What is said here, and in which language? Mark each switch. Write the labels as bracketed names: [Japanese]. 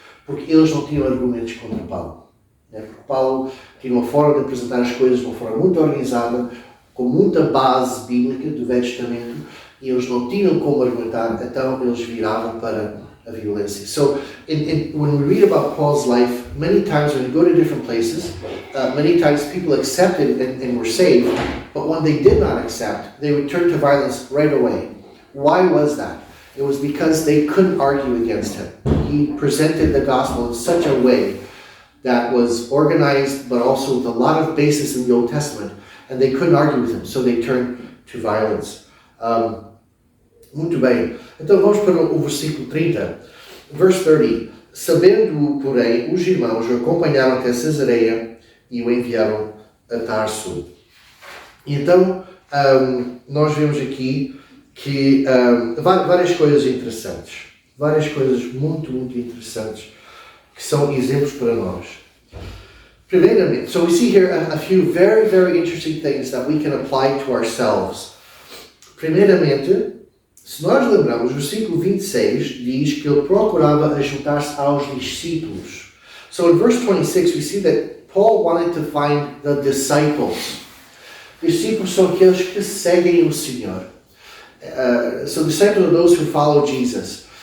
[Portuguese] Porque eles não tinham argumentos contra Paulo. Porque Paulo tinha uma forma de apresentar as coisas de uma forma muito organizada, com muita base bíblica do Velho Testamento, e eles não tinham como argumentar, então eles viravam para a violência. [English] So, when we read about Paul's life, many times when you go to different places, many times people accepted and were saved, but when they did not accept, they would turn to violence right away. Why was that? It was because they couldn't argue against him. He presented the gospel in such a way that was organized, but also with a lot of basis in the Old Testament, and they couldn't argue with him, so they turned to violence. [Portuguese] Muito bem. Então vamos para o versículo 30. [English] Verse 30. [Portuguese] Sabendo-o, porém, os irmãos o acompanharam até Cesareia e o enviaram a Tarso. E então, nós vemos aqui que várias coisas interessantes. Várias coisas muito, muito interessantes que são exemplos para nós. Primeiramente, [English] so we see here a few very, very interesting things that we can apply to ourselves. [Portuguese] Primeiramente, se nós lembramos, o versículo 26 diz que ele procurava ajuntar-se aos discípulos. [English] So in verse 26 we see that Paul wanted to find the disciples. [Portuguese] Discípulos são aqueles que seguem o Senhor. [English] So disciples are those who follow Jesus.